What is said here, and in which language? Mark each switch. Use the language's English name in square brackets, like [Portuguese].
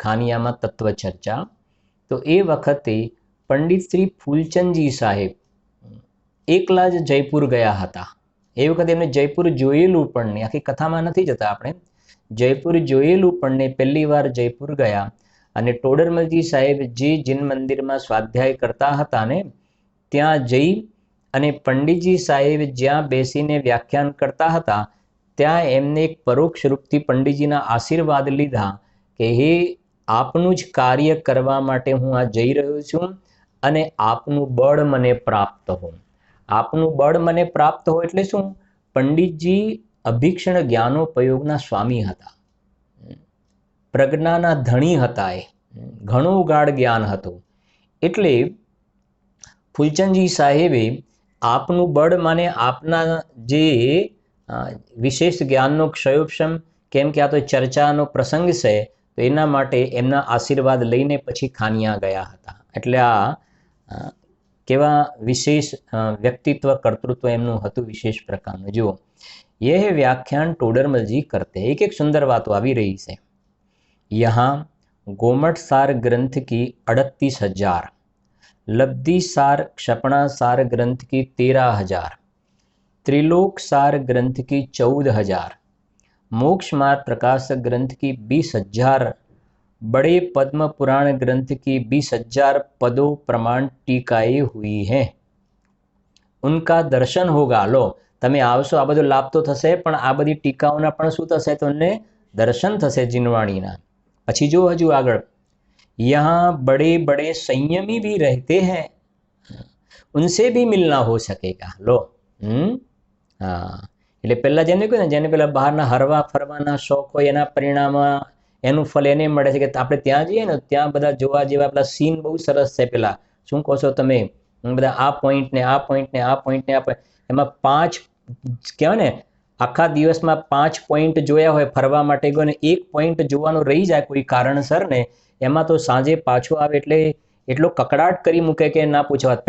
[Gujarati] खानियामां तत्व चर्चा, तो ए वखते पंडित श्री फूलचंदजी साहेब एकला ज जयपुर गया हता। ए वखते एमणे जयपुर जोयेलुं पण नहीं, आखी कथामां नथी जता आपणे, जयपुर जोयेलुं पण नहीं, पहली वार जयपुर गया। અને ટોડરમલજી સાહેબ જે જીન મંદિરમાં સ્વાધ્યાય કરતા હતા ને, ત્યાં જઈ અને પંડિતજી સાહેબ જ્યાં બેસીને વ્યાખ્યાન કરતા હતા ત્યાં એમને એક પરોક્ષ રૂપથી પંડિતજીના આશીર્વાદ લીધા કે હે આપનું જ કાર્ય કરવા માટે હું આ જઈ રહ્યો છું અને આપનું બળ મને પ્રાપ્ત હો। આપનું બળ મને પ્રાપ્ત હો એટલે શું? પંડિતજી અભિક્ષણ જ્ઞાનોપયોગના સ્વામી હતા, પ્રજ્ઞાના ધણી હતા, એ ઘણું ગાઢ જ્ઞાન હતું। એટલે ફૂલચંદજી સાહેબે આપનું બળ માને આપના જે વિશેષ જ્ઞાનનો ક્ષયોપશમ, કેમ કે આ તો ચર્ચાનો પ્રસંગ છે, તો એના માટે એમના આશીર્વાદ લઈને પછી ખાનિયા ગયા હતા। એટલે આ કેવા વિશેષ વ્યક્તિત્વ કર્તૃત્વ એમનું હતું, વિશેષ પ્રકારનું। [Hindi] જુઓ, यह व्याख्यान टोडरमल जी करते। एक एक सुंदर बात [Gujarati] આવી રહી છે। [Hindi] यहाँ गोमट सार ग्रंथ की 38,000, लब्धि सार क्षपणा सार ग्रंथ की 13,000, त्रिलोक सार ग्रंथ की 14,000, मोक्ष मार्ग प्रकाशक ग्रंथ की 20,000, बड़े पद्म पुराण ग्रंथ की 20,000 पदों प्रमाण टीकाएं हुई हैं। उनका दर्शन होगा। [Gujarati] लो તમે આવશો, આ બધો લાભ તો થશે, પણ આ બધી ટીકાઓના પણ શું થશે? તમને દર્શન થશે જીનવાણીના। પછી જો હજુ આગળ, [Hindi] यहाँ बड़े बड़े संयमी भी रहते हैं, उनसे भी मिलना हो सकेगा। लो हाँ, [Gujarati] એટલે પહેલા જેને કહ્યું ને, જેને પેલા બહારના હરવા ફરવાના શોખ હોય એના પરિણામ એનું ફલ એને મળે છે કે આપણે ત્યાં જઈએ ને ત્યાં બધા જોવા જેવા પેલા સીન બહુ સરસ છે। પેલા શું કહો છો તમે? બધા આ પોઈન્ટ ને આ પોઈન્ટ ને આ પોઈન્ટ ને આ પોઈન્ટ, એમાં 5 કહેવાય ને, આખા દિવસમાં 5 પોઈન્ટ જોયા હોય ફરવા માટે ગયો ને એક પોઈન્ટ જોવાનું રહી જાય કોઈ કારણસર ને, એમાં તો સાંજે પાછો આવે એટલે એટલો કકડાટ કરી મૂકે કે ના પૂછો વાત।